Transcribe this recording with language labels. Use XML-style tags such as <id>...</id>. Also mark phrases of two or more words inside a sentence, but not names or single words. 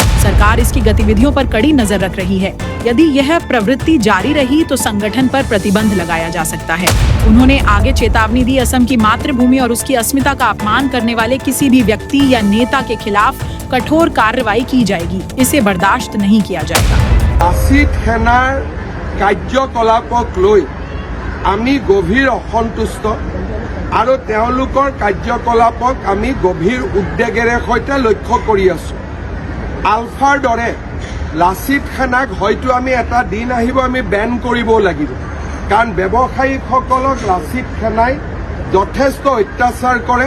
<hi>सरकार इसकी गतिविधियों पर कड़ी नजर रख रही है। यदि यह प्रवृत्ति जारी रही तो संगठन पर प्रतिबंध लगाया जा सकता है। उन्होंने आगे चेतावनी दी, असम की मातृभूमि और उसकी अस्मिता का अपमान करने वाले किसी भी व्यक्ति या नेता के खिलाफ कठोर कार्रवाई की जाएगी। इसे बर्दाश्त नहीं किया जाएगा।</hi> <as>লাচিত সেনাৰ কাৰ্যকলাপক লৈ আমি গভীৰ অসন্তুষ্ট আৰু তেওঁলোকৰ কাৰ্যকলাপক আমি গভীৰ উদ্বেগেৰে সৈতে লক্ষ্য কৰি আছো। আলফাৰ দৰে লাচিত সেনাক হয়তো আমি এটা দিন আহিব আমি বেন কৰিব লাগিব, কাৰণ ব্যৱসায়ীসকলক লাচিত সেনাই যথেষ্ট অত্যাচাৰ কৰে।</as>